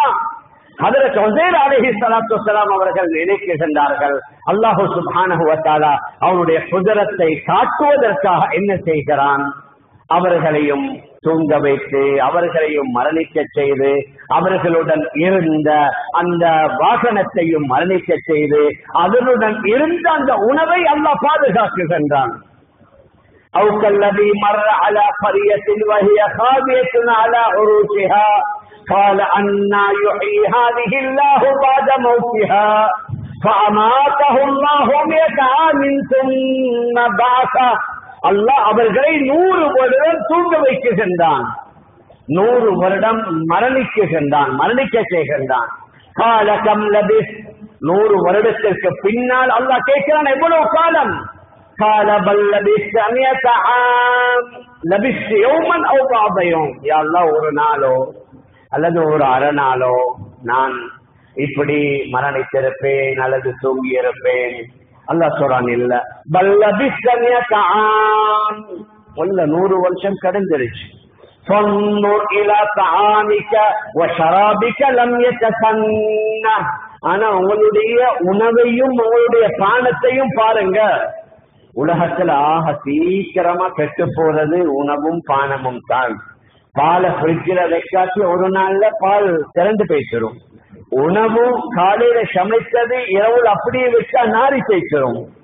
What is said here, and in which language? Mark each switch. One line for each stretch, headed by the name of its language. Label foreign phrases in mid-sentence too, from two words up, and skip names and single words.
Tamil: ஹஜ்ரத் உஸைர்
Arabic: عليه الصلاة والسلام
Tamil: அவர்கள் நினைக்கின்றார்கள், அல்லாஹ்
Arabic: سبحانه وتعالى
Tamil: அவருடைய குதிரத்தை காட்டுவதற்காக என்ன செய்கிறான்? அவர்களையும் தூங்க வைத்து அவர்களையும் மரணிக்க செய்து அவர்களுடன் இருந்த அந்த வாகனத்தையும் மரணிக்க செய்து அதனுடன் இருந்த அந்த உணவை அல்லாஹ் பாதுகாக்குகின்றான்.
Arabic: أو كالذي مر على قرية وهي خاوية على عروشها قال أنى يحيي هذه الله بعد موتها فأماته الله 100 عام ثم بعثه.
Tamil: அல்லாஹ் அவர்களை 100 வருடம் தூங்க வைக்கின்றான், 100 வருடம் மரணிக்க செய்கின்றான்.
Arabic: قال كم لبثت,
Tamil: 100 வருடத்திற்கு பின்னால் அல்லாஹ் கேட்கிறான் எவ்வளவு காலம்?
Arabic: قال بل لبثت 100 عام لبثت يوما او بعض يوم.
Tamil: யா அல்லாஹ் ஒரு நாளோ அல்லது ஒரு அரை நாளோ நான் இப்படி மரணித்திருப்பேன் அல்லது தூங்கி இருப்பேன். அல்லாஹ் சொல்றான் இல்ல,
Arabic: بل لبثت 100 عام,
Tamil: 100 வருஷம் கடந்துருச்சு.
Arabic: فانظر الى طعامك وشرابك لم يتسنى.
Tamil: ஆனா உங்களுடைய உணவையும் உங்களுடைய பானத்தையும் பாருங்க. உலகத்துல ஆக சீக்கிரமா கெட்டு போறது உணவும் பானமும் தான். பாலை ஃப்ரிட்ஜில் வைக்காட்டி ஒரு நாள்ல பால் திறந்து போய்ச்சிரும். உணவும் காலையில சமைத்தது இரவுல அப்படியே வச்சா நாரி போய்ச்சிரும்.